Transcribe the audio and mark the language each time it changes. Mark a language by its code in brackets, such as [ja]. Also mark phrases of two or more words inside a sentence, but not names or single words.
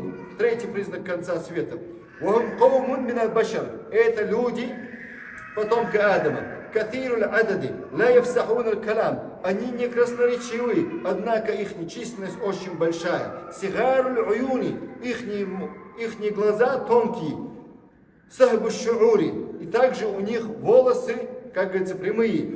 [ru] Третий признак конца света. [ar] وَهُمْ قَوْمٌ مِنَ الْبَشَرِ. [ru] Это люди, потомки Адама. [ar] كثيرو العدد لا يفصحون الكلام. [ru] Они не красноречивы, однако их численность очень большая. [ar] صغار العيون, [ru] ихние глаза тонкие. [ar] سبط الشعور, [ru] и также у них волосы, как говорится, прямые.